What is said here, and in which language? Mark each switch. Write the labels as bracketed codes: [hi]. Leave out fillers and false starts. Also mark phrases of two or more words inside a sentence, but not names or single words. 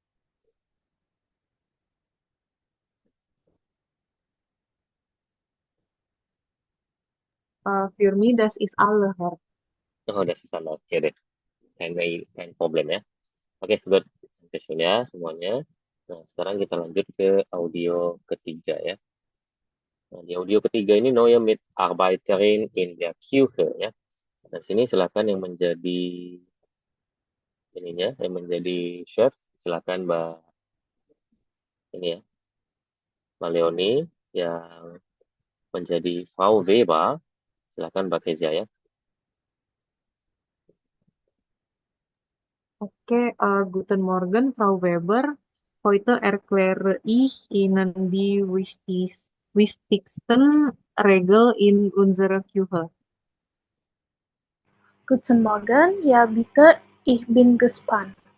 [de] Für mich das ist alle, Herr. [id] Oh, udah selesai. Oke deh. [de] Kein problem [id] ya. Oke, good. Dankeschön ya semuanya. Nah, sekarang kita lanjut ke audio ketiga ya. Nah, di audio ketiga ini [de] Neue Mitarbeiterin in der Küche [id] ya. Nah, sini silakan yang menjadi ininya, yang menjadi chef, silakan Mbak ini ya, Mbak Leonie, yang menjadi Frau Weber, silakan Mbak Kezia ya. [de] Okay, guten Morgen, Frau Weber. Heute erkläre ich Ihnen die wichtigsten Regeln in unserer Küche. Guten Morgen, ja bitte, ich bin gespannt.